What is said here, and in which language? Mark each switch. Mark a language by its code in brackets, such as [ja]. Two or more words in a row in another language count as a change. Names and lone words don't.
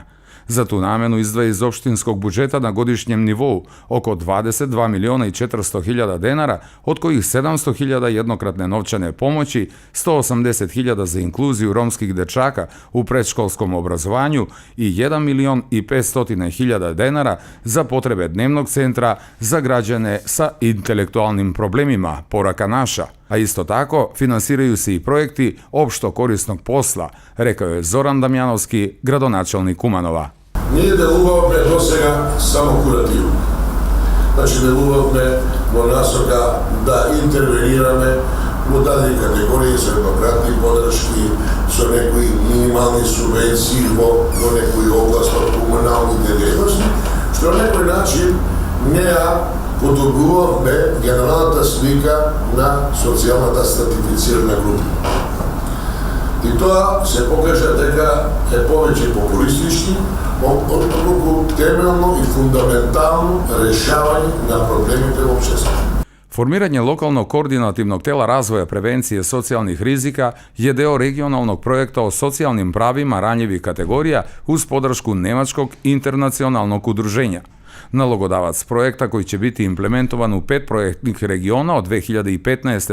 [sr] Za tu namenu izdvaja iz opštinskog budžeta na godišnjem nivou oko 22.400.000 dinara, od kojih 700.000 jednokratne novčane pomoći, 180.000 za inkluziju romskih dečaka u predškolskom obrazovanju i 1.500.000 dinara za potrebe dnevnog centra za građane sa intelektualnim problemima, [mk] Порака наша. [sr] A isto tako, finansiraju se i projekti opšto korisnog posla, rekao je Zoran Damjanovski, gradonačelnik Kumanova. [mk] Ние делуваме до сега само куративно. Значи делуваме во насока да интервенираме во дадени категории со еднократни подршки, со некои минимални субвенции во некои области од комуналните дејности, што на некој начин не ја подобруваме генералната слика на социјалната стратифицирана група. И тоа се покажа дека е повеќе популистички, отколку темелно и фундаментално решавање на проблемите во општеството. [sr] Formiranje lokalnog koordinativnog tela razvoja prevencije socijalnih rizika je deo regionalnog projekta o socijalnim pravima ranjivih kategorija uz podršku Nemačkog internacionalnog udruženja. Nalogodavac projekta, koji će biti implementovan u 5 projektnih regiona od 2015.